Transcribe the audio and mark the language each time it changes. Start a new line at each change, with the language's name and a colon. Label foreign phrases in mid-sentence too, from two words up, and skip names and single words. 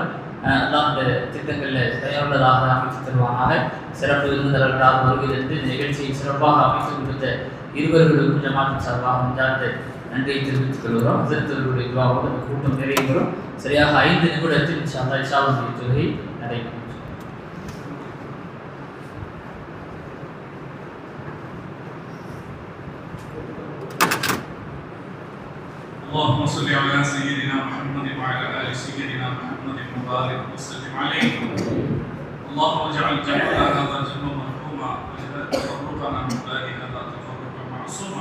Tamil: எல்லாம் அந்த திட்டங்களில் தயாருள்ளதாக அமைத்து தருவாங்க. சிறப்பு விருந்தினர்களாக வருவதற்கு இந்த நிகழ்ச்சியை சிறப்பாக அமைத்து கொடுத்த இருவர்களுக்கும் ஜமாத்தின் சார்பாக நெஞ்சார்ந்த நன்றியை தெரிவித்துக் கொள்கிறோம். ஹசரத்துடைய துஆவோடு இந்த கூட்டம் நிறைவேறும். சரியாக 5 நிமிடத்தில்
Arabic: إن شاء الله
Tamil: இஷாவுடைய தொழுகை நடைபெறும்.
Arabic: اللهم صل على سيدنا محمد وعلى ال سيدنا محمد وبارك وسلم عليه. اللهم اجعل جمعنا هذا جمعا مرحوما واجعل تفرقنا من بعد هذا تفرقا معصوما.